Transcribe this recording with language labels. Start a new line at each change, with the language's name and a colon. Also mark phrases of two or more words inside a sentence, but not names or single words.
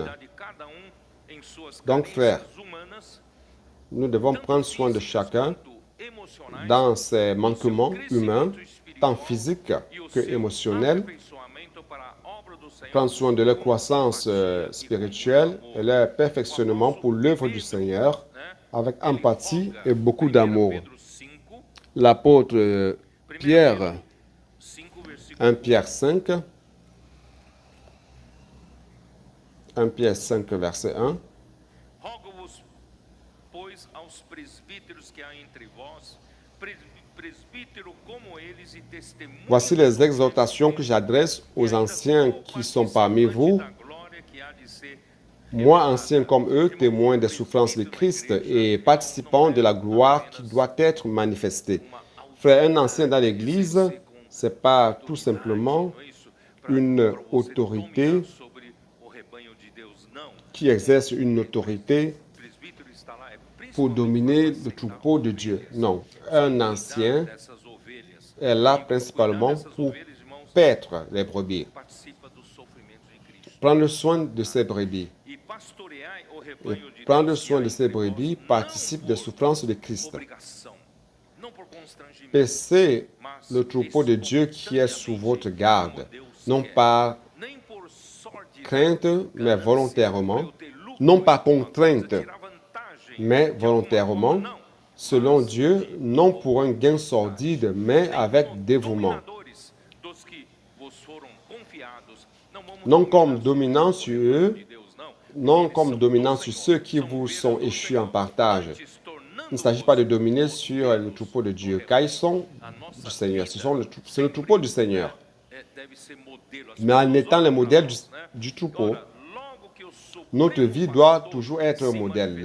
French: Donc, frère, nous devons prendre soin de chacun dans ses manquements humains, tant physiques que émotionnels, prendre soin de leur croissance spirituelle et leur perfectionnement pour l'œuvre du Seigneur avec empathie et beaucoup d'amour. L'apôtre Pierre, 1 Pierre 5, 1 Pierre 5, verset 1.
Portuguese: Rogo-vos, pois, aos presbíteros que há entre vós, presbítero como eles e testemunha
French: Voici les exhortations que j'adresse aux anciens qui sont parmi vous,
Portuguese: da glória que há de ser
French: moi ancien comme eux, témoin des souffrances de Christ et participant de la gloire qui doit être manifestée. Frère, un ancien dans l'Église, ce n'est pas tout simplement une autorité
Portuguese: sobre o rebanho de Deus, não.
French: qui exerce une autorité
Portuguese: O presbítero está lá é
French: pour dominer le troupeau de Dieu. Non, un ancien
Portuguese: dessas ovelhas,
French: est là principalement pour paître les brebis,
Portuguese: participa do sofrimento de Cristo.
French: prendre soin de ses brebis.
Portuguese: E pastoreai o
French: Et
Portuguese: rebanho de
French: prendre
Portuguese: Deus
French: soin
Portuguese: que
French: de
Portuguese: há
French: ses
Portuguese: entre vós,
French: brebis
Portuguese: não
French: participe des souffrances de Christ.
Portuguese: obrigação, não por constrangimento,
French: Paissez le troupeau de Dieu qui est sous votre garde, non par
Portuguese: nem por sorte,
French: crainte, mais volontairement, non par contrainte,
Portuguese: tirar vantagem,
French: mais volontairement, selon Dieu, non pour un gain sordide, mais avec dévouement.
Portuguese: dominadores dos que vos foram confiados,
French: non comme dominant sur eux, non comme dominant sur ceux qui vous sont échus en partage. Il ne s'agit pas de dominer sur le troupeau de Dieu, car ils sont du Seigneur. C'est le troupeau du Seigneur. Mais en étant le modèle du troupeau, notre vie doit toujours être un modèle.